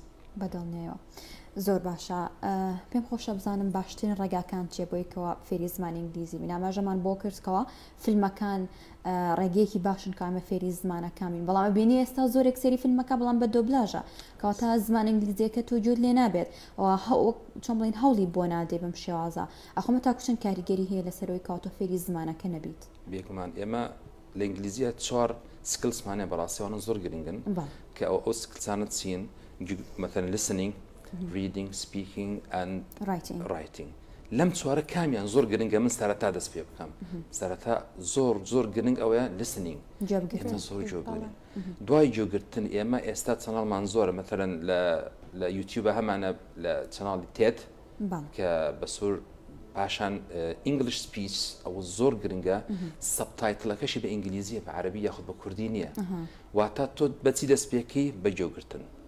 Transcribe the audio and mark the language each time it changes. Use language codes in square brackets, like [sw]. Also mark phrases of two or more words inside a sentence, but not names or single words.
[ckb] بەدڵنیەوە زۆر باشە پێم خۆشە بزانم باشترین ڕێگاکان چێ بۆیکەوە فێری زمانی ئینگلیزی بین ئاماژەمان بۆ کردکەوە فیلمەکان ڕێگەیەکی باشن کامە فێری زمانەکەمی بەڵام بینی ئێستا زۆرێک سەری فیلمەکە بەڵام بە دۆبلاژە کەواتە زمان ئینگلیزیەکە تۆ جوود لێ نابێت چۆن بڵین هەوڵی بۆ نادێ بم شێوازە ئەخۆمە تاکوچەند کاریگەری هەیە لەسەرەوەی کاتۆ فێری زمانەکە نەبیت بێگومان ئێمە لە ئینگلیزیە چوار سکلسمانێ بەڕاستیەوەنە زۆر گرنگن کە ئەو سکلسانە چین مثلا [en] listening reading speaking and [ckb] writing لەم چوارە کامیان زۆر گرنگە من سەرەتا دەست پێ بکەم سەرەتا زۆر گرنگ ئەوەیە listening ئێمە زۆر جۆگرن دوای جۆگرتن ئێمە ئێستا چەناڵمان زۆرە مثلا لە یوتیوبە هەمانە لە چەناڵی تێت کە بە سوور پاشان [en] English speech [ckb] ئەوە زۆر گرنگە سەبتایتڵەکەشی بە ئینگلیزیە بە عەرەبی یاخود بە کوردی نییە واتە تۆ بەچی دەست پێکەی بە جۆگرتن